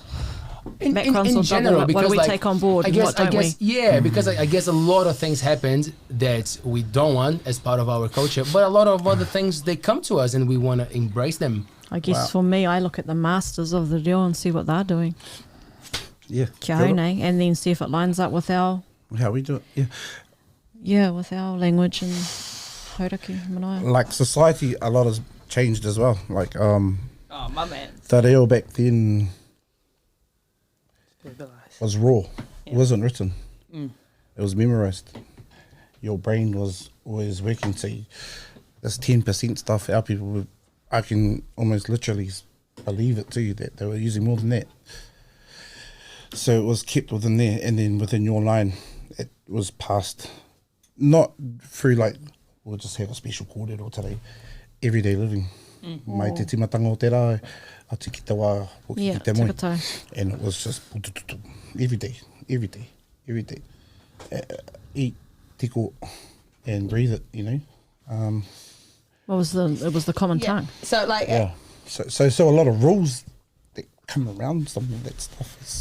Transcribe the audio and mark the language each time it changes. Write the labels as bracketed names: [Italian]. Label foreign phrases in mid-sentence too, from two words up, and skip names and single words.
[English] In general, what do we take on board and what don't we? Yeah, because I guess a lot of things happened that we don't want as part of our culture, but a lot of other things, they come to us and we want to embrace them. I guess for me, I look at the masters of the reo and see what they're doing. Yeah. [Māori] Kia hone, [English] and then see if it lines up with our... How we do it, yeah. Yeah, with our language and hauraki, manaia. Like society, a lot has changed as well. Like, my man. the reo back then was raw. It wasn't written. It was memorized. Your brain was always working. So this 10% stuff, our people would, I can almost literally believe it too, that they were using more than that. So it was kept within there, and then within your line, it was passed, not through like, we'll just have a special kōrero today, everyday living. [Māori] Mai te timatanga o te rā, a te ki te wā, ki te moi. [English] And it was just every day. Eat, tiko, and breathe it, you know. It was the common tongue. So like... Yeah. So a lot of rules that come around some of that stuff is...